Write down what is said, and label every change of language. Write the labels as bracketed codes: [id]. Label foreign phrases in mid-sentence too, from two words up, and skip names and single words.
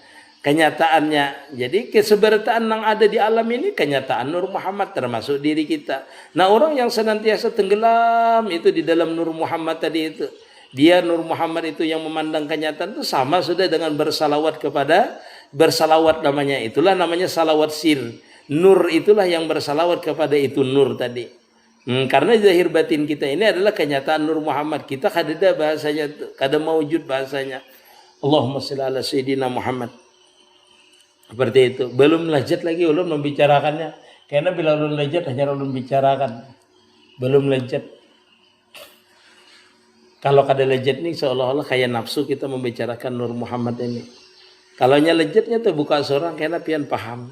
[bjn] Jadi kesebertaan yang ada di alam ini kenyataan Nur Muhammad, termasuk diri kita. Nah, orang yang senantiasa tenggelam itu di dalam Nur Muhammad tadi itu, dia Nur Muhammad itu yang memandang kenyataan itu sama sudah dengan bersalawat namanya. Itulah namanya salawat sir. Nur itulah yang bersalawat kepada itu Nur tadi. Karena zahir batin kita ini adalah kenyataan Nur Muhammad. Kita kada ada bahasanya, kada mewujud bahasanya. [ar] اللهم صل على سيدنا محمد. [bjn] Seperti itu. Belum lezat lagi ulun membicarakannya. Karena bila ulun lezat hanya ulun bicarakan. Belum lezat. Kalau kada lezat nih seolah-olah kayak nafsu kita membicarakan Nur Muhammad ini. Kalau nya lezatnya tuh buka seorang karena pian paham.